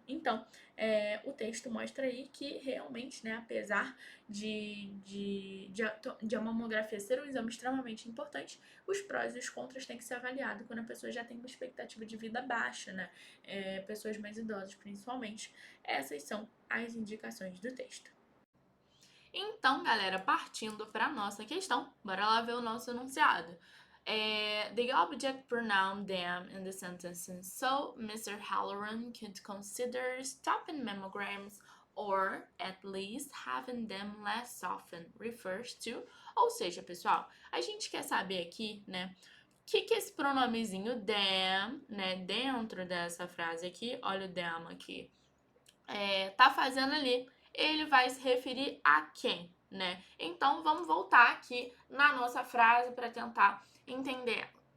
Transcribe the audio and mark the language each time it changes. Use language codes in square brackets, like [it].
[pt] Então, o texto mostra aí que realmente, né, apesar de a mamografia ser um exame extremamente importante, os prós e os contras têm que ser avaliados quando a pessoa já tem uma expectativa de vida baixa, né? Pessoas mais idosas, principalmente. Essas são as indicações do texto. Então, galera, partindo para nossa questão, bora lá ver o nosso enunciado. [en] The object pronoun them in the sentences, so Mr. Halloran could consider stopping mammograms or at least having them less often refers to. [pt] Ou seja, pessoal, a gente quer saber aqui, né, o que esse pronomezinho them, né, dentro dessa frase aqui, olha o them aqui, tá fazendo ali. Ele vai se referir a quem, né? Então, vamos voltar aqui na nossa frase para tentar entender.